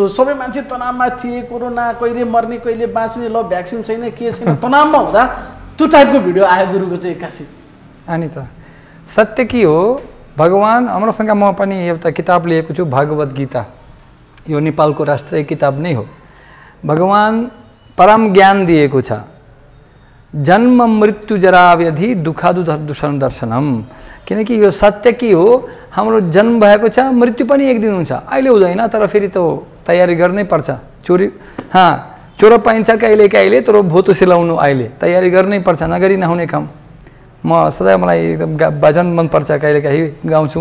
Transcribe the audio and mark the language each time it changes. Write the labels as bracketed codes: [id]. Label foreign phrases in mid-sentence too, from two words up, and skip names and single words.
[ne] सबै मान्छे तनावमा थिए, कोरोना कहिले मर्ने कहिले बाँच्ने, ल भ्याक्सिन छैन के छैन, तनावमा हुँदा त्यो टाइपको भिडियो आयो गुरुको चाहिँ एक्कासी। अनि त सत्य के हो, भगवान हाम्रोसँग म पनि एउटा किताब लिएको छु भागवत गीता। यो नेपालको राष्ट्रिय किताब नै हो। भगवान परम ज्ञान दिएको छ। [sa] जन्म मृत्यु जरा व्याधि दुखादु दूषण दर्शनम। [ne] किनकि यो सत्य के हो, हाम्रो जन्म भएको छ, मृत्यु पनि एक दिन हुन्छ। अहिले हुँदैन तर फेरि त तयारी गर्नै पर्छ। चोरो पाइन्छ कहिले कहिले, तर भोतो सिलाउनु अहिले तयारी गर्नै पर्छ, नगरी नहुने काम। म सधैँ मलाई एकदम भजन मनपर्छ, कहिले कहीँ गाउँछु।